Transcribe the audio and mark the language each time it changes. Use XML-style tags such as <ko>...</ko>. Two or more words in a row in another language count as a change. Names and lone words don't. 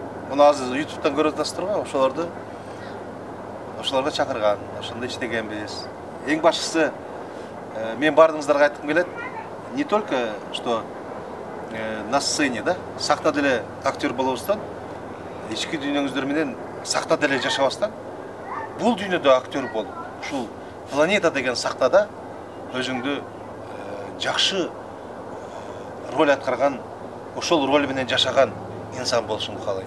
<ky>Муну азыр YouTube'дан көрүп атасыздар го, ошолорго чакырган, ошондо иштегенбиз. Эң башкысы мен бардыңыздарга айткым келет,</ky> <ru>не только что на сцене,</ru> <ky>да, сахнада деле актер болобуздан, ички дүйнөңүздөр менен сахнада деле жашабастан, бул дүйнөдө актер болуп, ушул планета деген сахнада өзүңдү жакшы роль аткарган, ошол роль менен жашаган инсан болушуңду каалайм.</ky>